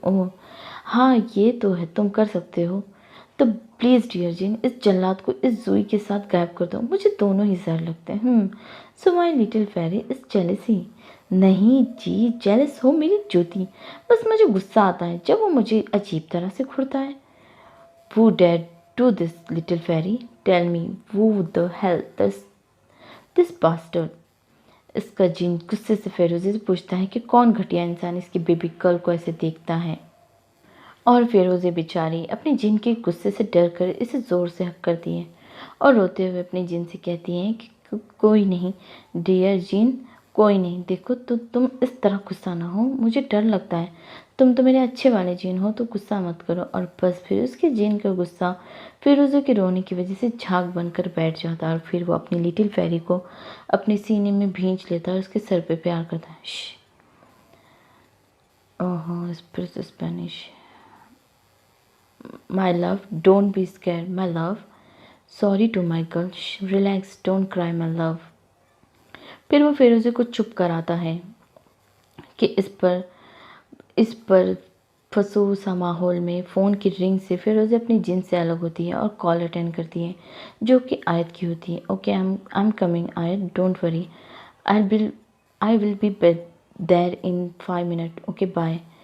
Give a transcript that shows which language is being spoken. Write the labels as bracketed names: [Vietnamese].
[Hindi] ओह हाँ ये तो है, तुम कर सकते हो। तो प्लीज़ डियर जिन, इस जल्लाद को इस जुई के साथ गायब कर दो, मुझे दोनों ही जहर लगते हैं। [English] So my little fairy is jealousy. [Hindi] नहीं जी, जेलस हो मेरी ज्योति, बस मुझे गुस्सा आता है जब वो मुझे अजीब तरह से घूरता है। [English] Who dared do this, little fairy? Tell me, who the hell this bastard? [Hindi] इसका जिन गुस्से से फिरोज़ी से पूछता है कि कौन घटिया इंसान इसकी बेबी गर्ल को ऐसे देखता है। और फिरोज़ी बेचारी अपने जिन के गुस्से से डर कर इसे ज़ोर से हक करती है और रोते हुए अपने जिन से कहती हैं कि कोई नहीं डियर जिन, कोई नहीं। देखो तो तुम इस तरह गुस्सा ना हो, मुझे डर लगता है, तुम तो मेरे अच्छे वाले जिन हो तो गुस्सा मत करो। और बस फिर उसके जिन का गुस्सा फिरोज़ी के रोने की वजह से झाग बनकर बैठ जाता है और फिर वो अपनी लिटिल फेरी को अपने सीने में भींच लेता है और उसके सर पे प्यार करता है। ओहो Spanish. [English] My love, don't be scared, my love. Sorry to my girl. Relax, don't cry, my love. [Hindi] फिर वो फिरोज़ी को चुप कराता है कि इस पर फंसू सा माहौल में फ़ोन की रिंग से फिरोज़ी अपनी जिन से अलग होती है और कॉल अटेंड करती है, जो कि आयत की होती है। [English] Okay I am coming Aayat, don't worry, I will be there in 5 minute, okay bye.